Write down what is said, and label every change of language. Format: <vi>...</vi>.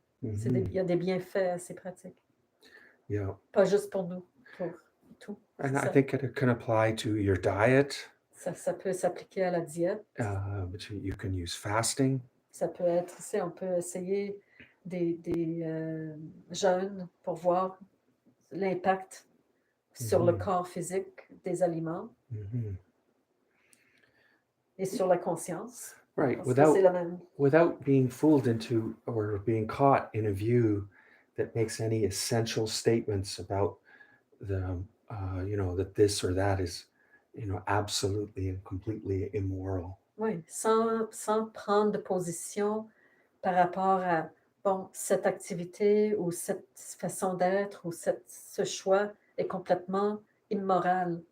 <fr>Il y a des bienfaits à ces pratiques.</fr> <en>Yeah.</en> <fr>Pas juste pour nous, pour tout.</fr> <en>And I think it can apply to your diet.</en> <fr>Ça peut s'appliquer à la diète.</fr> <en>You can use fasting.</en> <fr>Ça peut être, on peut essayer des jeûnes pour voir l'impact sur le corps physique des aliments et sur la conscience.</fr> <en>Right, without being fooled into or being caught in a view that makes any essential statements about that this or that is, absolutely and completely immoral.</en> <fr>Oui, sans prendre de position par rapport à, bon, cette activité ou cette façon d'être ou ce choix est complètement immoral.</fr>